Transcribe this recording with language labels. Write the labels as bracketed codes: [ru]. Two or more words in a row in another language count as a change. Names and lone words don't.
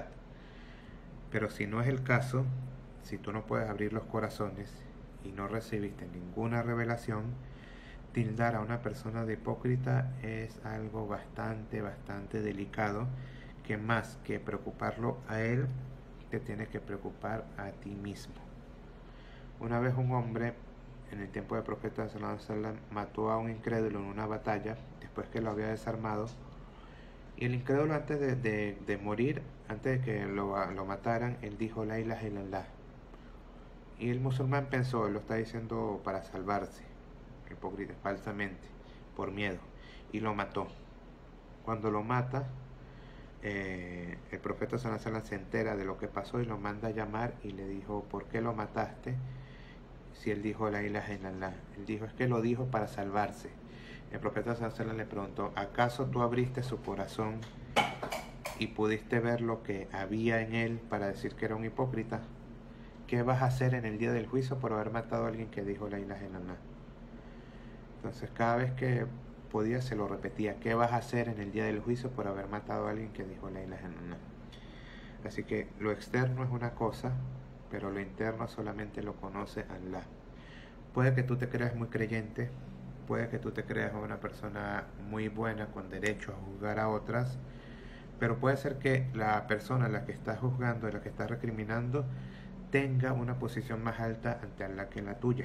[es] Pero si no es el caso, si tú no puedes abrir los corazones y no recibiste ninguna revelación, tildar a una persona de hipócrita es algo bastante delicado, que más que preocuparlo a él, te tiene que preocupar a ti mismo. Una vez un hombre, en el tiempo del profeta [ar] صلى الله عليه وسلم, [es] mató a un incrédulo en una batalla, después que lo había desarmado, y el incrédulo antes de morir, antes de que lo mataran, él dijo [ar] لا إله إلا الله. [es] Y el musulmán pensó, lo está diciendo para salvarse, hipócrita, falsamente, por miedo, y lo mató. Cuando lo mata, el profeta [ar] صلى الله عليه وسلم [es] se entera de lo que pasó y lo manda a llamar y le dijo, ¿por qué lo mataste? Si él dijo [ar] لا إله إلا الله. [es] Él dijo, es que lo dijo para salvarse. El profeta [ar] صلى الله عليه وسلم [es] le preguntó, ¿acaso tú abriste su corazón y pudiste ver lo que había en él para decir que era un hipócrita? ¿Qué vas a hacer en el día del juicio por haber matado a alguien que dijo [ar] لا إله إلا الله? [es] Entonces cada vez que podía se lo repetía, ¿qué vas a hacer en el día del juicio por haber matado a alguien que dijo [ar] لا إله إلا الله? [es] Así que lo externo es una cosa, pero lo interno solamente lo conoce Allah. Puede que tú te creas muy creyente, puede que tú te creas una persona muy buena con derecho a juzgar a otras, pero puede ser que la persona a la que estás juzgando, a la que estás recriminando, tenga una posición más alta ante Allah que la tuya.